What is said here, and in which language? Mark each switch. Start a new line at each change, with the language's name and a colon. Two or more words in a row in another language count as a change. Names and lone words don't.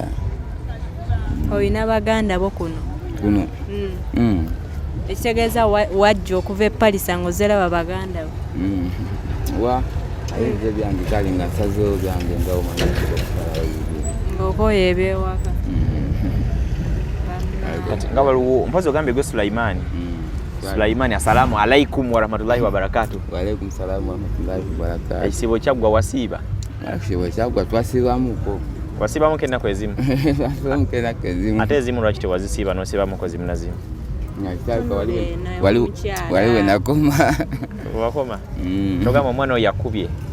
Ganda: olina baganda bo kuno ekitegeeza wajja okuva epalisa ng'ozeraba baganda bo wa ayinza byange kale nga nsazeewo byange ng'okoya ebyewaka kati nga waliwo mpozi ogambye gwe Sulaimani
Arabic: السلام عليكم ورحمة الله وبركاته. وعليكم السلام ورحمة الله وبركاته.
Ganda: Ekisibo kyaggwa wasiiba? Ekisibo kyaggwa twasiibamuko. Wasiibamuko ennaku ezimu? Wasiibamuko ennaku ezimu. Ate ezimu lwaki tewazisiiba n'osiibamuko zimu na zimu? Waliwe nakoma. Wakoma? Togamba omwana oyo yakubye?